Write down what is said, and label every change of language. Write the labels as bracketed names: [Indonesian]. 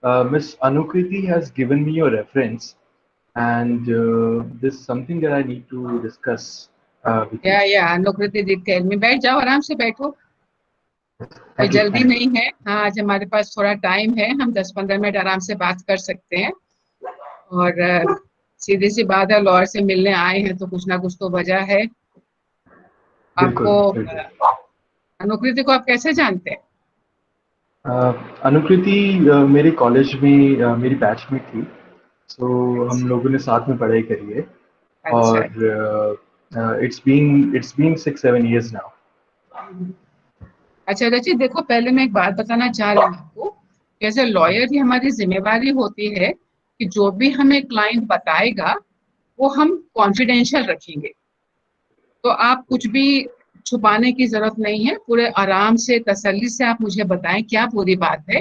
[English] Miss Anukriti has given me your reference, and this is something that I need to discuss with you. [Hindi] या अनुकृति detail में बैठ जाओ, आराम से बैठो, कोई [English] Thank you. [Hindi] जल्दी [English] Thank you. [Hindi] नहीं है. हाँ, आज हमारे पास थोड़ा टाइम है, हम 10-15 मिनट आराम से बात कर सकते हैं. और सीधी सी बात है, लॉयर से मिलने आए हैं तो कुछ ना कुछ तो वजह है. बिल्कुल, आपको बिल्कुल. अनुकृति को आप कैसे जानते हैं? अनुकृति मेरे कॉलेज में मेरी बैचमेट थी, तो हम लोगों ने साथ में पढ़ाई करी है. [English] और it's been 6-7 years now. [Hindi] अच्छा रचित, देखो पहले मैं एक बात बताना चाह रही हूँ आपको. [English] as a lawyer [Hindi] ही हमारी जिम्मेवारी होती है कि जो भी हमें क्लाइंट बताएगा वो हम कॉन्फिडेंशियल रखेंगे. तो आप कुछ भी छुपाने की जरूरत नहीं है. पूरे आराम से तसल्ली से आप मुझे बताएं क्या पूरी बात है.